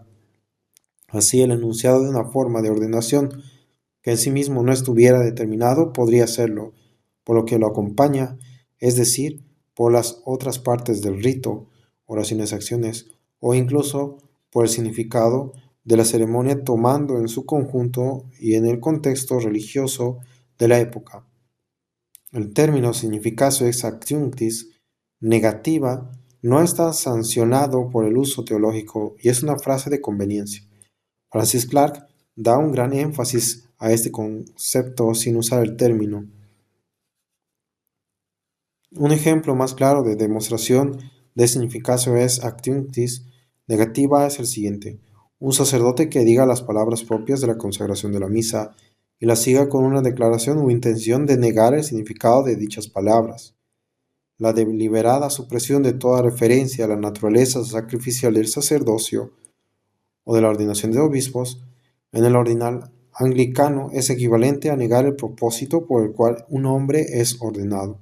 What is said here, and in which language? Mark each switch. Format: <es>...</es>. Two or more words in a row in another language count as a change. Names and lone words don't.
<es>Así, el enunciado de una forma de ordenación que en sí mismo no estuviera determinado podría serlo, por lo que lo acompaña, es decir, por las otras partes del rito, oraciones, acciones, o incluso por el significado de la ceremonia tomando en su conjunto y en el contexto religioso de la época. El término</es> <la>significatio ex adjunctis negativa</la> <es>no está sancionado por el uso teológico y es una frase de conveniencia. Francis Clark da un gran énfasis a este concepto sin usar el término. Un ejemplo más claro de demostración de</es> <la>significatio ex adjunctis negativa</la> <es>es el siguiente: un sacerdote que diga las palabras propias de la consagración de la misa y las siga con una declaración o intención de negar el significado de dichas palabras. La deliberada supresión de toda referencia a la naturaleza sacrificial del sacerdocio o de la ordenación de obispos en el ordinal anglicano es equivalente a negar el propósito por el cual un hombre es ordenado.</es>